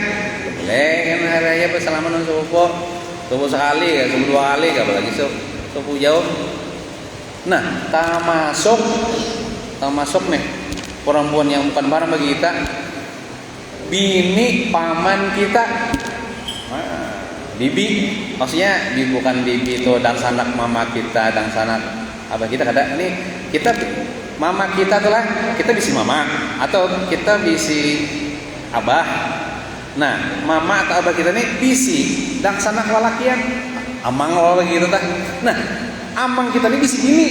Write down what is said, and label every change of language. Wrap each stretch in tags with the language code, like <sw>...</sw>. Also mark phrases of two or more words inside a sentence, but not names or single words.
<id>Boleh kan hari raya bersalaman dengan sepupu. Sepupu sekali, sepupu dua kali, apalagi sepupu jauh. Nah, termasuk nih perempuan yang bukan barang bagi kita, bini paman kita.</id> <bjn>Bibi, maksudnya bukan bibi itu dan sanak mama kita, dan sanak apa kita kada. Ini kita mama kita tuh lah, kita bisi mama atau kita bisi abah. Nah, mama atau abah kita nih bisi dan sanak lalakian, amang lagi gitu tah. Nah, amang kita nih bisi bini.</bjn>